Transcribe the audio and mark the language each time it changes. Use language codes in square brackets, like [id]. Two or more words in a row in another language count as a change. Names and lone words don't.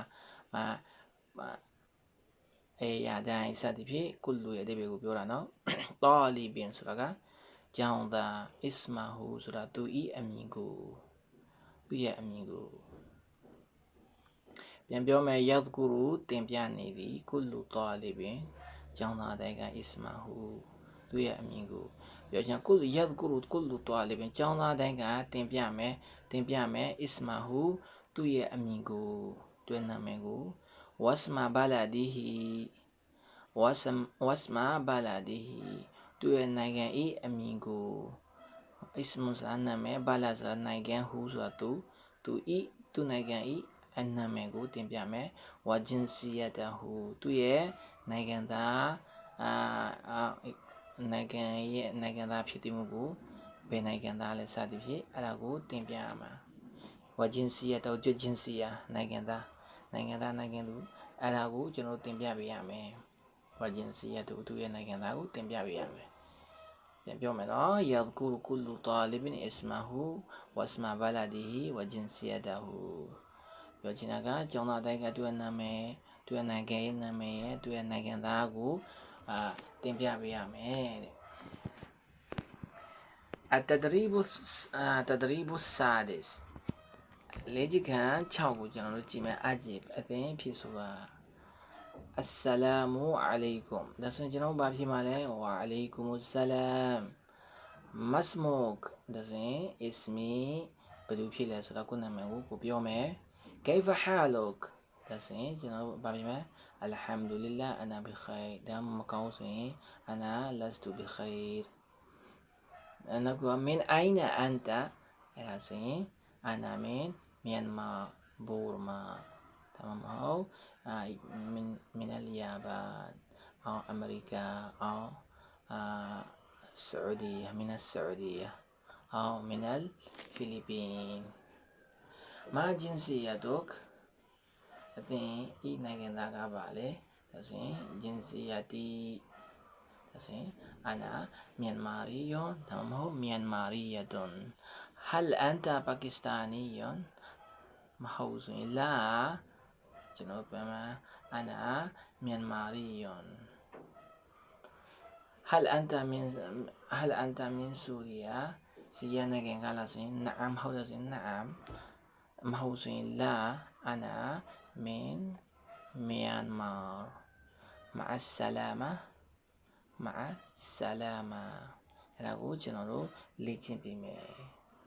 [my] ရာဒိုင်းစသည်ဖြင့်ကုလူရဲ့အဓိပ္ပာယ်ကိုပြောတာနော်တာလီဘင်ဆိုတာကကျောင်းသားအစ္စမာဟူဆိုတာသူဤအမည်ကိုသူရဲ့အမည်ကို ပြန်ပြောမယ် yadhkuru တင်ပြနေသည် [ar] كل طالب [my] ကျောင်းသားတိုင်းက ismahu သူ့ရဲ့အမည်ကိုပြောချင် [ar] كل يذكر كل طالب [my] ကျောင်းသားတိုင်းကတင်ပြမယ် ismahu သူ့ရဲ့အမည်ကိုသူ့နာမည်ကို [ar] واسم بلده واسم بلده [my] သူ့ရဲ့နိုင်ငံ၏အမည်ကို ismu ဆိုတာနာမည် balad ဆိုတာနိုင်ငံ hu ဆိုတာသူသူ့နိုင်ငံ၏အနာမည်ကိုတင်ပြမယ် [ar] وجنسيته [my] သူ့ရဲ့နိုင်ငံသား နိုင်ငံသားဖြစ်တည်မှုကိုဘယ်နိုင်ငံသားလဲစသည်ဖြင့်အဲ့ဒါကိုတင်ပြရမှာ [ar] وجنسيته [my] jinsiya နိုင်ငံသူအဲ့ဒါကိုကျွန်တော်တင်ပြပေးရမယ် [ar] وجنسيته [my] သူ့ရဲ့နိုင်ငံသားကိုတင်ပြပေးရမယ်ပြန်ပြောမယ်နော် [ar] يذكر كل طالب اسمه واسم بلده وجنسيته [my] ပြောချင်တာကကျောင်းသားတိုင်းကသူ့ရဲ့နာမည်သူ့ရဲ့နိုင်ငံရဲ့နာမည်ရဲ့သူ့ရဲ့နိုင်ငံသားကိုတင်ပြပေးရမယ်တဲ့ [ar] التدريب السادس [my] လေ့ကျင့်ခန်း6ကိုကျွန်တော်တို့ကြည့်မယ်အသင်ဖြစ်ဆိုတာ [ar] السلام عليكم [my] ဒါဆိုရင်ကျွန်တော်ဘာ ဖြစ်မှာလဲ [ar] وعليكم السلام ما اسمك [my] ဒါဆိုရင် Ismi ဘယ်လိုဖြစ်လဲဆိုတာ ကိုနာမည်ကိုပြောမယ် [ar] كيف حالك [my] ဒါဆိုရင်ကျွန်တော်ဘာဖြစ်မလဲ [ar] الحمد لله أنا بخير [my] ဒါမှမကောင်းဆိုရင် [ar] أنا لست بخير [my] နောက် [ar] من أين أنت [my] အဲ့ဒါဆိုရင် [ar] أنا من ميانمار بورما [my] ဒါမှမဟုတ် [ar] من اليابان [my] အော် America အော် [ar] سعودية من السعودية [my] အော် [ar] من الفلبين [my] မာဂျင်စီယာတော့အသင်ဤနိုင်ငံသားကပါလေဒါဆိုရင်ဂျင်စီယာတီဒါဆိုရင်အနာမြန်မာရီယွန်ဒါမှမဟုတ်မြန်မာရီယဒွန်ဟယ်အန်တာပါကစ္စတာနီယွန်မဟုတ်ဆိုရင်လာကျွန်တော်ပြန်မှာအနာမြန်မာရီယွန် [ar] هل أنت من سوريا [my] ဆီးရီးယားနိုင်ငံကလားဆိုရင် نعم ဟုတ်တယ်ဆိုရင် نعم မဟုတ်ဆိုရင် [ar] لا أنا من ميانمار مع السلامة [my] အဲ့ဒါကိုကျွန်တော်တို့လေ့ကျင့်ပေးမယ်